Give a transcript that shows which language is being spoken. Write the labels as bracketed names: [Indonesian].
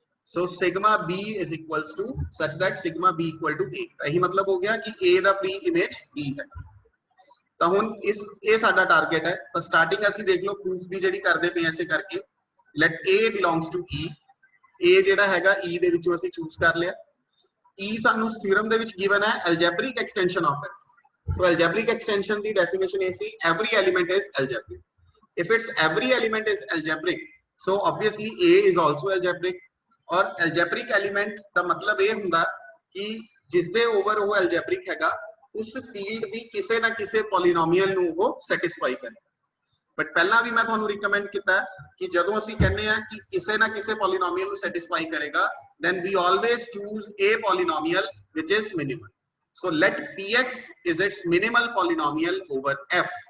[English] So sigma B is equals to such that sigma B equal to A. [Punjabi] ਇਹੀ ਮਤਲਬ ਹੋ ਗਿਆ ਕਿ A ਦਾ pre image B ਹੈ. ਤਾਂ ਹੁਣ ਇਹ ਸਾਡਾ ਟਾਰਗੇਟ ਹੈ. ਤਾਂ ਸਟਾਰਟਿੰਗ ਅਸੀਂ ਦੇਖ ਲਓ ਪ੍ਰੂਫ ਦੀ ਜਿਹੜੀ ਕਰਦੇ ਪਏ ਐਸੇ ਕਰਕੇ [English] let A belongs to E. [Punjabi] A ਜਿਹੜਾ ਹੈਗਾ E ਦੇ ਵਿੱਚੋਂ ਅਸੀਂ ਚੂਜ਼ ਕਰ ਲਿਆ. E ਸਾਨੂੰ ਥਿਊਰਮ ਦੇ ਵਿੱਚ ਗਿਵਨ ਹੈ [English] algebraic extension of F. So algebraic extension ਦੀ definition [Punjabi] ਇਹ ਸੀ [English] every element is algebraic. If it's every element is algebraic, so obviously A is also algebraic. [Punjabi] और algebraic element ਦਾ ਮਤਲਬ ਇਹ ਹੁੰਦਾ ਕਿ ਜਿਸ ਦੇ ਓਵਰ ਉਹ algebraic ਹੈਗਾ ਉਸ ਫੀਲਡ ਦੀ ਕਿਸੇ ਨਾ ਕਿਸੇ ਪੋਲੀਨੋਮੀਅਲ ਨੂੰ ਉਹ ਸੈਟੀਸਫਾਈ ਕਰੇ. ਬਟ ਪਹਿਲਾਂ ਵੀ ਮੈਂ ਤੁਹਾਨੂੰ ਰਿਕਮੈਂਡ ਕੀਤਾ ਕਿ ਜਦੋਂ ਅਸੀਂ ਕਹਿੰਦੇ ਆ ਕਿ ਕਿਸੇ ਨਾ ਕਿਸੇ ਪੋਲੀਨੋਮੀਅਲ ਨੂੰ ਸੈਟੀਸਫਾਈ ਕਰੇਗਾ [English] then we always choose a polynomial which is minimal. So let px is its minimal polynomial over f.